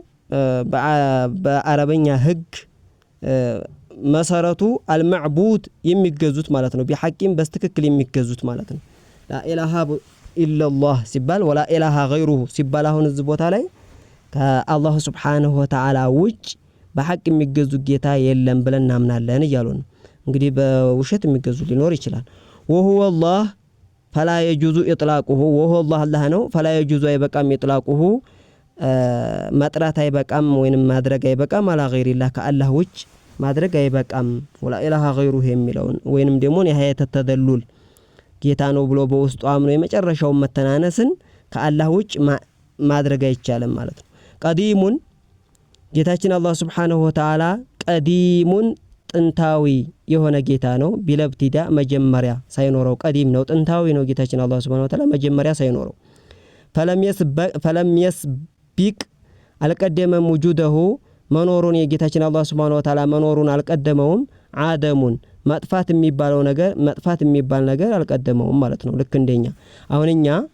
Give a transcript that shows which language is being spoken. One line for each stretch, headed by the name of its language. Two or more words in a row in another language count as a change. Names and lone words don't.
Amharic: በአረበኛ ህግ መሰረቱ المعبود የሚገዙት ማለት ነው بحقም በስተክክል የሚገዙት ማለት ነው
Arabic: لا إله إلا الله
Amharic: ሲባል
Arabic: ولا إله غيره
Amharic: ሲባል አሁን እዚህ ቦታ ላይ ከአላህ
Arabic: سبحانه وتعالى
Amharic: ውጭ በሐቅ የሚገዙ ጌታ የለም ብለን እናምናለን ይያሉ ነው እንግዲህ በውሸት የሚገዙ ሊኖር ይችላል
Arabic: وهو الله فلا يجوز إطلاقه وهو الله
Amharic: الله ነው
Arabic: فلا يجوز
Amharic: አይበቃም إطلاقه መጥራት አይበቃም ወይንም ማድረግ አይበቃም
Arabic: على غير الله
Amharic: ከአላህ ውጭ ማድረግ አይበቃም
Arabic: ولا إله غيره
Amharic: የሚለውን ወይንም ደግሞ
Arabic: نهاية التذلل
Amharic: ጌታ ነው ብሎ በውስጡ አምኖ የመጨረሻው መተናነስን ከአላህ ውጭ ማድረግ አይቻልም ማለት ነው ቀዲሙን ጌታችን አላህ
Arabic: سبحانه وتعالى
Amharic: ቀዲሙን ጥንታዊ የሆነ ጌታ ነው ቢለብቲዳ መጀመሪያ ሳይኖረው ቀዲም ነው ጥንታዊ ነው ጌታችን አላህ
Arabic: سبحانه وتعالى
Amharic: መጀመሪያ ሳይኖረው
Arabic: فلم يسبق
Amharic: አልቀደመም وجوده መኖሩን የጌታችን አላህ
Arabic: سبحانه وتعالى
Amharic: መኖሩን አልቀደመውም አደሙን መጥፋት የሚባል ነገር አልቀደመውም ማለት ነው ልክ እንደኛ አሁንኛ